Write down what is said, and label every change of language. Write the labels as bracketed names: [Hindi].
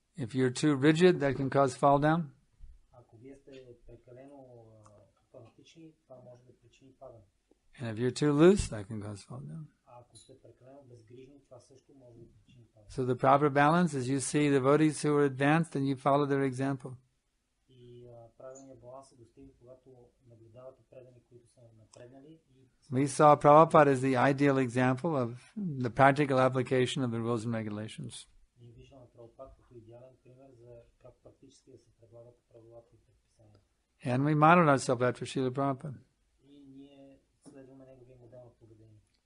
[English] If you're too rigid, that can cause fall down. [Bulgarian] Ако вие сте прекалено фанатични, това може да причини падане. [English] And if you're too loose, that can cause fall down. [Bulgarian] Ако сте прекалено безгрижни, това също може да причини падане. [English] So the proper balance is you see devotees who are advanced and you follow their example. [Bulgarian] И правилният баланс се достига, когато наблюдавате предани, които са напреднали. [English] We saw Prabhupada as the ideal example of the practical application of the rules and regulations. [Bulgarian] Ние виждаме Прабхупад като идеален пример за как практически да се предлагат правилата и предписания. [English] And we modeled ourselves after Srila Prabhupada. [Bulgarian] И ние следваме неговия модел на поведение.